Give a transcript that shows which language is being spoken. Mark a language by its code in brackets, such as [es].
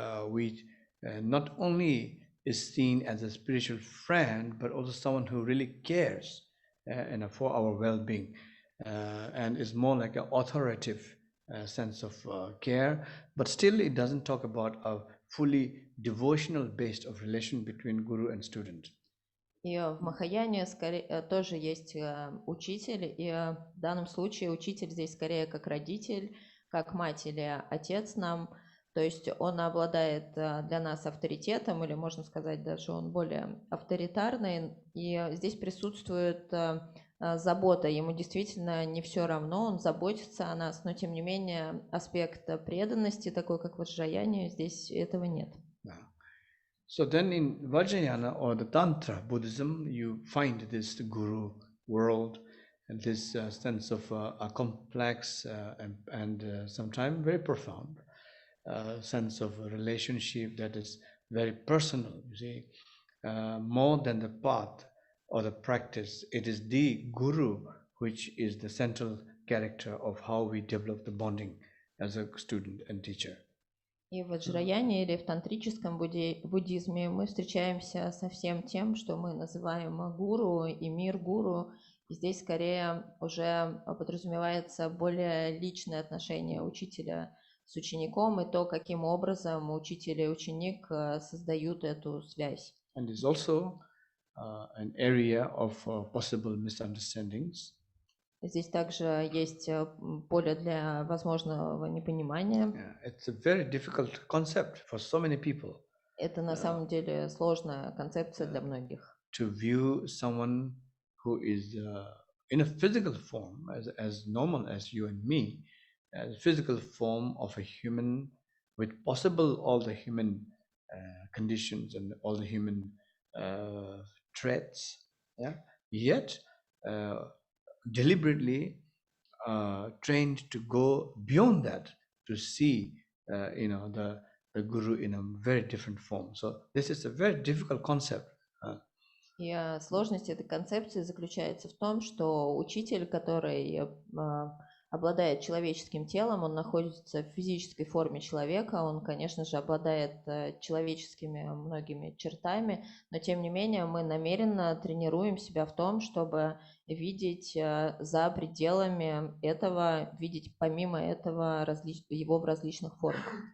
[en] which not only is seen as a spiritual friend, but also someone who really cares for our well-being, and is more like an authoritative sense of care, but still it doesn't talk about a fully devotional based of relation between guru and student. [ru] И в Махаяне тоже есть учитель, и в данном случае учитель здесь скорее как родитель, как мать или отец нам, то есть он обладает для нас авторитетом, или можно сказать даже он более авторитарный, и здесь присутствует забота, ему действительно не все равно, он заботится о нас, но тем не менее аспект преданности, такой как в Ваджраяне, здесь этого нет. [en] So then in Vajrayana or the Tantra Buddhism, you find this guru world and this sense of a complex and sometimes very profound sense of a relationship that is very personal, you see, more than the path or the practice. It is the guru which is the central character of how we develop the bonding as a student and teacher. [ru] И в Ваджраяне или в тантрическом буддизме мы встречаемся со всем тем, что мы называем гуру и мир гуру. И здесь скорее уже подразумевается более личное отношение учителя с учеником и то, каким образом учитель и ученик создают эту связь. [en] And there's also an area of possible misunderstandings. [ru] Здесь также есть поле для возможного непонимания. [en] It's a very difficult concept for so many people. [ru] Это на самом деле сложная концепция для многих. [en] To view someone who is in a physical form, as normal as you and me, as a physical form of a human with possible all the human conditions and all the human traits, yet deliberately trained to go beyond that to see the guru in a very different form. So this is a very difficult concept. [ru] И сложность этой концепции заключается в том, что учитель, который обладает человеческим телом, он находится в физической форме человека, он, конечно же, обладает человеческими многими чертами, но тем не менее мы намеренно тренируем себя в том, чтобы видеть за пределами этого, видеть помимо этого его в различных формах.